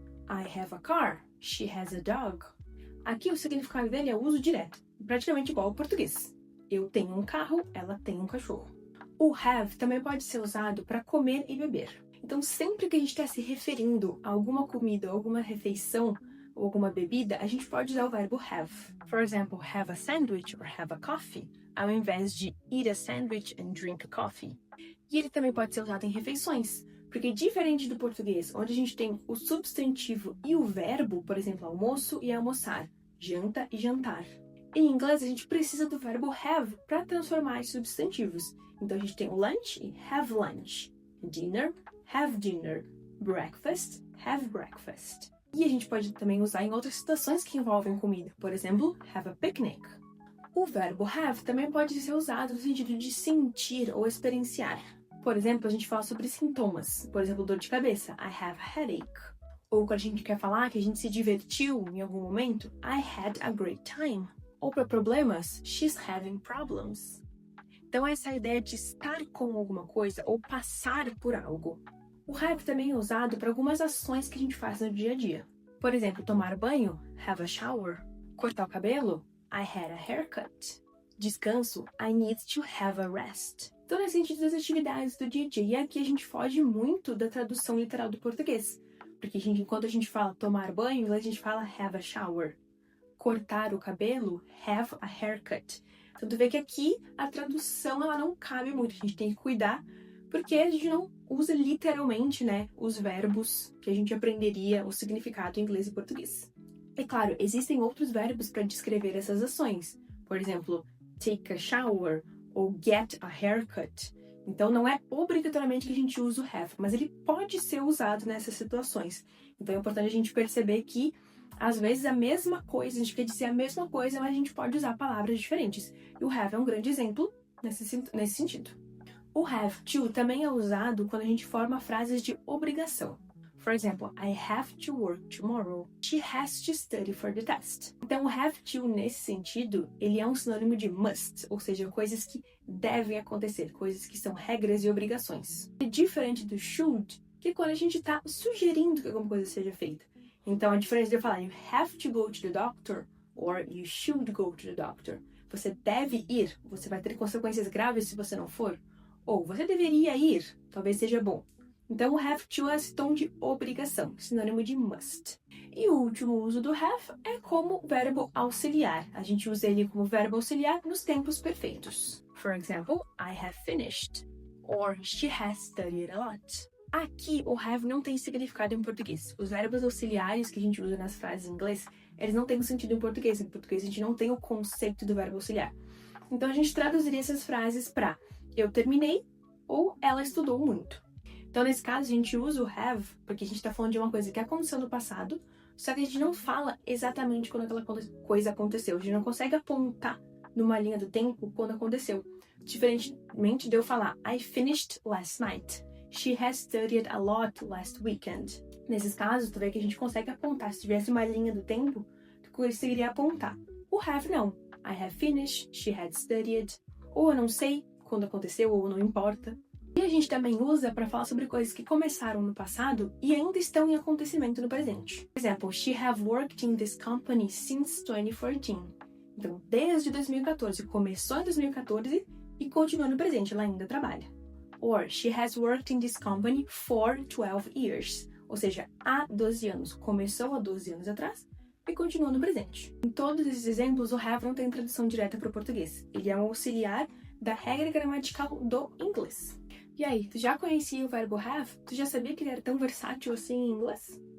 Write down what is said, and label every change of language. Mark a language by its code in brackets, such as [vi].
[en] I have a car, she has a dog. [pt] Aqui o significado dele é o uso direto, praticamente igual ao português. Eu tenho um carro, ela tem um cachorro. O have também pode ser usado para comer e beber. Então, sempre que a gente está se referindo a alguma comida, alguma refeição ou alguma bebida, a gente pode usar o verbo have. [en] For example, have a sandwich or have a coffee, [pt] ao invés de [en] eat a sandwich and drink a coffee. [pt] E ele também pode ser usado em refeições, porque diferente do português, onde a gente tem o substantivo e o verbo, por exemplo, almoço e almoçar, janta e jantar. Em inglês, a gente precisa do verbo have para transformar em substantivos. Então, a gente tem o lunch e have lunch, dinner, have dinner, breakfast, have breakfast. E a gente pode também usar em outras situações que envolvem comida. Por exemplo, have a picnic. O verbo have também pode ser usado no sentido de sentir ou experienciar. Por exemplo, a gente fala sobre sintomas. Por exemplo, dor de cabeça, [en] I have a headache. [pt] Ou quando a gente quer falar que a gente se divertiu em algum momento, [en] I had a great time. [pt] Ou para problemas, [en] she's having problems. [pt] Então, essa é a ideia de estar com alguma coisa ou passar por algo. O have também é usado para algumas ações que a gente faz no dia a dia. Por exemplo, tomar banho, [en] have a shower. [pt] Cortar o cabelo, [en] I had a haircut. [pt] Descanso, [en] I need to have a rest. [pt] Então, nesse sentido das atividades do dia a dia. E aqui a gente foge muito da tradução literal do português. Porque enquanto a gente fala tomar banho, em inglês a gente fala [en] have a shower. [pt] Cortar o cabelo, [en] have a haircut. [pt] Então, tu vê que aqui a tradução ela não cabe muito, a gente tem que cuidar, porque a gente não usa literalmente, os verbos que a gente aprenderia o significado em inglês e português. É claro, existem outros verbos para descrever essas ações. Por exemplo, [en] take a shower [pt] ou [en] get a haircut. [pt] Então, não é obrigatoriamente que a gente use o have, mas ele pode ser usado nessas situações. Então, é importante a gente perceber que às vezes a mesma coisa, a gente quer dizer a mesma coisa, mas a gente pode usar palavras diferentes. E o have é um grande exemplo nesse sentido. O have to também é usado quando a gente forma frases de obrigação. [en] For example, I have to work tomorrow. She has to study for the test. [pt] Então, o have to, nesse sentido, ele é um sinônimo de must, ou seja, coisas que devem acontecer, coisas que são regras e obrigações. É diferente do should, que é quando a gente está sugerindo que alguma coisa seja feita. Então, a diferença de eu falar [en] you have to go to the doctor or you should go to the doctor. [pt] Você deve ir, você vai ter consequências graves se você não for. Ou você deveria ir, talvez seja bom. Então, o have to é esse tom de obrigação, sinônimo de must. E o último uso do have é como verbo auxiliar. A gente usa ele como verbo auxiliar nos tempos perfeitos. [en] For example, I have finished. Or she has studied a lot. [pt] Aqui, o have não tem significado em português. Os verbos auxiliares que a gente usa nas frases em inglês, eles não têm sentido em português. Em português, a gente não tem o conceito do verbo auxiliar. Então, a gente traduziria essas frases para eu terminei ou ela estudou muito. Então, nesse caso, a gente usa o have porque a gente está falando de uma coisa que aconteceu no passado, só que a gente não fala exatamente quando aquela coisa aconteceu. A gente não consegue apontar numa linha do tempo quando aconteceu. Diferentemente de eu falar [en] I finished last night. She has studied a lot last weekend. [pt] Nesses casos, tu vê que a gente consegue apontar. Se tivesse uma linha do tempo, tu conseguiria apontar. O have não. [en] I have finished, she had studied. [pt] Ou eu não sei quando aconteceu, ou não importa. E a gente também usa para falar sobre coisas que começaram no passado e ainda estão em acontecimento no presente. Por exemplo, [en] she have worked in this company since 2014. [pt] Então, desde 2014. Começou em 2014 e continua no presente. Ela ainda trabalha. [en] Or, she has worked in this company for 12 years. [pt] Ou seja, há 12 anos. Começou há 12 anos atrás e continua no presente. Em todos esses exemplos, o have não tem tradução direta para o português. Ele é um auxiliar da regra gramatical do inglês. E aí, tu já conhecia o verbo have? Tu já sabia que ele era tão versátil assim em inglês?